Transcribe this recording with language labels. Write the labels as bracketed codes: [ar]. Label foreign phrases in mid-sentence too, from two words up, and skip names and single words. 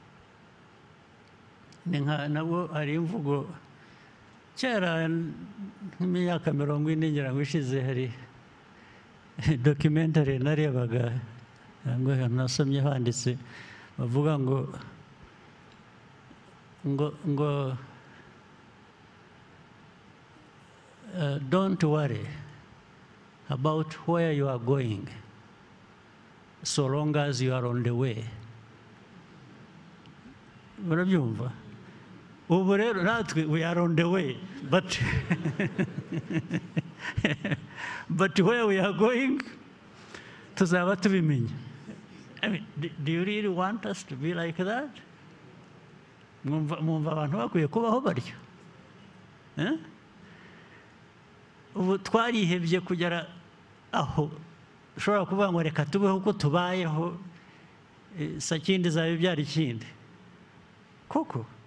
[rw] Nabwo hari imvugo kera nk'imyaka 40 ngira ngo ishize, hari documentary narebaga ngo nasomye handitse bavuga ngo [en] don't worry about where you are going so long as you are on the way. [rw] Urabyumva? Ubu rero natwe [en] we are on the way, but where we are going [rw] tuzaba tubimenya. [en] I mean, do you really want us to be like that? [rw] Mwumva abantu bakwiye kubaho baryo? Ubu twarihebye kugera aho ushobora kuvuga ngo reka tubeho uko tubayeho, sakindi zawe ibyara ikindi koko.